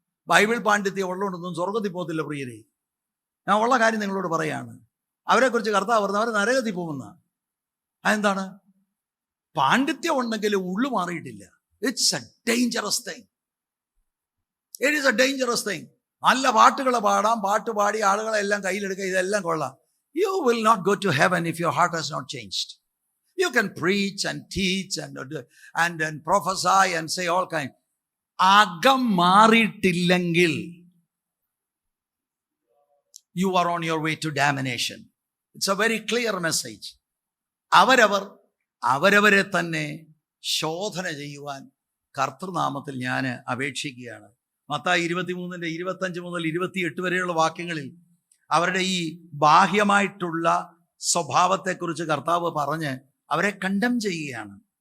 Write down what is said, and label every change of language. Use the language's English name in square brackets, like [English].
[Malayalam] Bible പാണ്ഡിത്യം ഉള്ളതുകൊണ്ടൊന്നും സ്വർഗത്തിൽ പോകത്തില്ല പ്രിയരെ. ഞാൻ ഉള്ള കാര്യം നിങ്ങളോട് പറയാണ്. അവരെക്കുറിച്ച് കർത്താവ് പറഞ്ഞ അവർ നരകത്തിൽ പോകുന്ന. അതെന്താണ്? പാണ്ഡിത്യം ഉണ്ടെങ്കിൽ ഉള്ളു മാറിയിട്ടില്ല. [English] It's a dangerous thing. It is a dangerous thing. [Malayalam] നല്ല പാട്ടുകൾ പാടാം, പാട്ട് പാടി ആളുകളെല്ലാം കയ്യിലെടുക്കുക, ഇതെല്ലാം കൊള്ളാം. [English] You will not go to heaven if your heart has not changed. You can preach and teach and prophesy and say all kinds. [Malayalam] അകം മാറിയിട്ടില്ലെങ്കിൽ [English] you are on your way to damnation. It's a very clear message. [Malayalam] അവരവരെ തന്നെ ശോധന ചെയ്യുവാൻ കർത്തൃനാമത്തിൽ ഞാൻ അപേക്ഷിക്കുകയാണ്. മത്തായി 23:25 മുതൽ 28 വരെയുള്ള വാക്യങ്ങളിൽ അവരുടെ ഈ ബാഹ്യമായിട്ടുള്ള സ്വഭാവത്തെക്കുറിച്ച് കർത്താവ് പറഞ്ഞ് അവരെ കണ്ടം ചെയ്യുകയാണ്.